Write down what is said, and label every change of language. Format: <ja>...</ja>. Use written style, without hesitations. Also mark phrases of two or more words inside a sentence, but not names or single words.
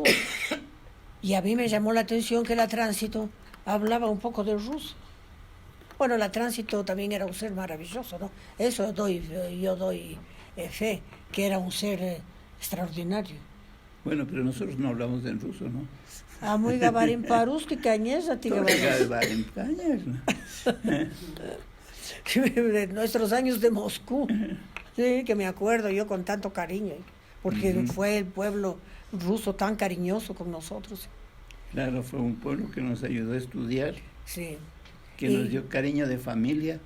<es>Y a mí me llamó la atención que la Tránsito hablaba un poco del ruso. Bueno, la Tránsito también era un ser maravilloso, ¿no? Eso yo doy fe, que era un ser extraordinario. Bueno, pero nosotros no hablamos en ruso, ¿no?</es> <ru>А мы говорим по-русски, конечно, ты говоришь. Говорим, конечно.</ru> <es>De nuestros años de Moscú, sí, que me acuerdo yo con tanto cariño, porque fue el pueblo ruso tan cariñoso con nosotros. Claro, fue un pueblo que nos ayudó a estudiar, sí, que nos dio cariño de familia.</es>